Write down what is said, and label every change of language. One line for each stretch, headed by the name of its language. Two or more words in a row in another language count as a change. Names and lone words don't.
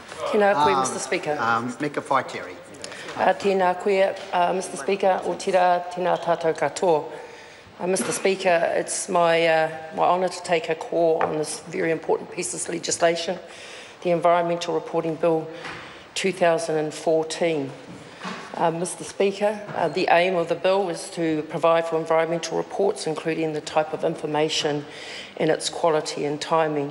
Māori: Tēnā koe,
English: Mr Speaker.
Māori: Meka Whaiteri. Tēnā koe,
English: Mr Speaker,
Māori: o tira tēnā tātou katoa.
English: Mr Speaker, it's my honour to take a call on this very important piece of legislation, the Environmental Reporting Bill 2014. Mr Speaker, the aim of the bill is to provide for environmental reports, including the type of information and its quality and timing.